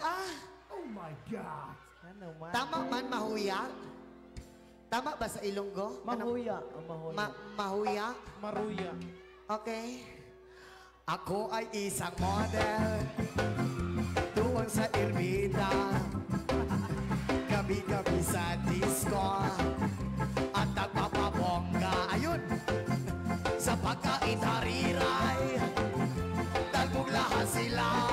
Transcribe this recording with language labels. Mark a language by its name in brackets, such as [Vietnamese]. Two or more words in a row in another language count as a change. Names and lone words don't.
[English] Oh my God! [Filipino] Ano man? Tama man mahuya? Tama ba sa Ilonggo? Mahuya. Mahuya. Mahuya? Maruya. [English] Okay. [Filipino] Ako ay isang model doon sa Ermita. Gabi-gabi sa disco at nagpapabongga. Ayun! Sa pagkain hariray dalbog lahat sila.